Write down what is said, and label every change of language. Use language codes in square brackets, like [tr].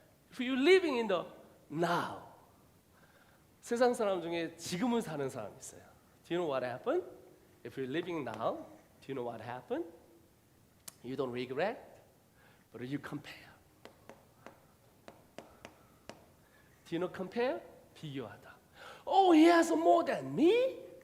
[en] If you're living in the now. [ko] 세상 사람 중에 지금을 사는 사람이 있어요. [en] Do you know what happened? If you're living now, do you know what happened? You don't regret, but you compare. Do you know compare? 비교하다. Oh, he has more than me.